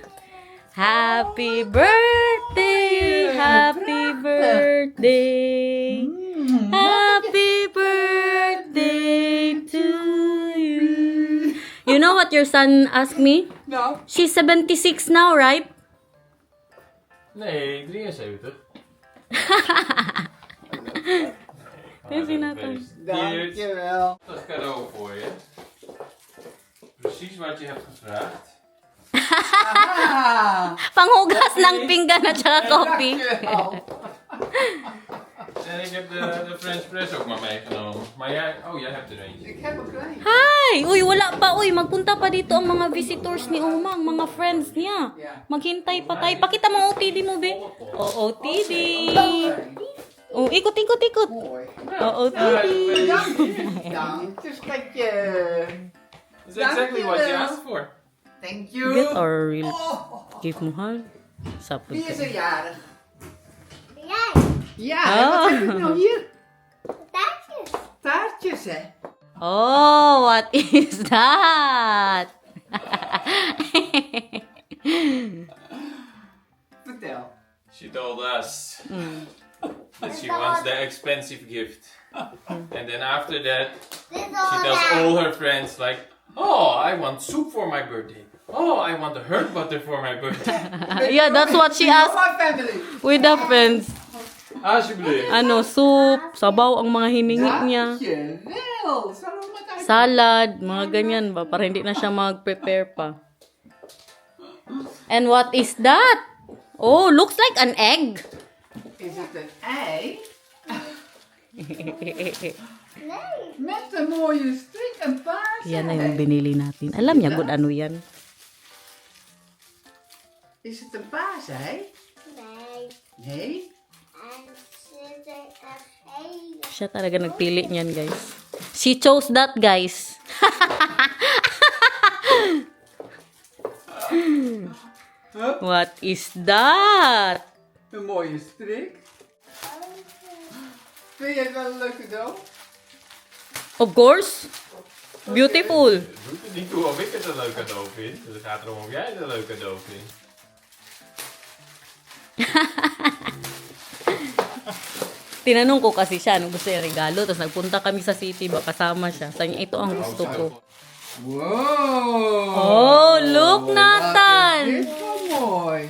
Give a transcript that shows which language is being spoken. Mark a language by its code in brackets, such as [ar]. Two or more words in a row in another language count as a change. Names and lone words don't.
[en] Happy birthday, happy birthday. Happy birthday to you. You know what your son asked me? [nl] Nou, [en] She's 76 now, right? [nl] Nee, 73. Is hij Nathan? dankjewel. Dat is cadeau voor je. Precies wat je hebt gevraagd. Ah, [tl] Panghugas ng pinggan at saka kopi. [nl] dankjewel. En ik heb de [en] French press [nl] ook maar meegenomen. Maar jij, oh jij hebt er eentje. Ik heb een klein. [tl] Hi! Uy, wala pa. Uy, magpunta pa dito ang mga visitors ni Omang, mga friends niya. Maghintay pa tayo. Pakita mo OTD mo, be. O, OTD. Oh, ikot. [nl] Mooi. [tl] O, OTD. [nl] Dank je, schatje. [en] That's exactly what you asked for. Thank you. Get our real Oh, [tl] gift mahal. Sapot [nl] wie is [tl] ka. [nl] er jarig? Jij, Ja, en wat heb ik nou hier? taartjes. Taartjes, hè? [en] Oh, what is that? [nl] Vertel. [en] She told us that she wants the expensive gift. And then after that, [nl] Dit [en] she is tells all her friends like, oh, I want soup for my birthday. Oh, I want the herb butter for my birthday. Yeah, that's what she You know asked my family. with the friends. [nl] Alsjeblieft. [tl] Ano, soup, sabaw ang mga hiningi niya. [nl] Dankjewel. Zullen we met [tl] Salad, mga ganyan ba, para hindi na siya mag-prepare pa. [en] And what is that? Oh, looks like an egg. [nl] Is het een ei? Nee. Met een mooie strik en paars. [tl] Yan na yung binili natin. Alam niya, good ano yan. [nl] Is het een paars ei? Nee. Nee. En zit er een hele... [tl] Siya talaga nagpili niyan, guys. [en] She chose that, guys. What is that? [nl] Een mooie strik. Vind je het wel een leuk cadeau? [en] Of course. Beautiful. [nl] Het doet er niet toe of ik het een leuk cadeau vind. Dus het gaat erom of jij het een leuk cadeau vindt. [tl] Tinanong ko kasi siya, anong gusto niya regalo. Tapos nagpunta kami sa city, ba kasama siya. Sabi niya, ito ang gusto ko. [en] Wow. Oh, look, Nathan. [nl] Wat is dit voor moois.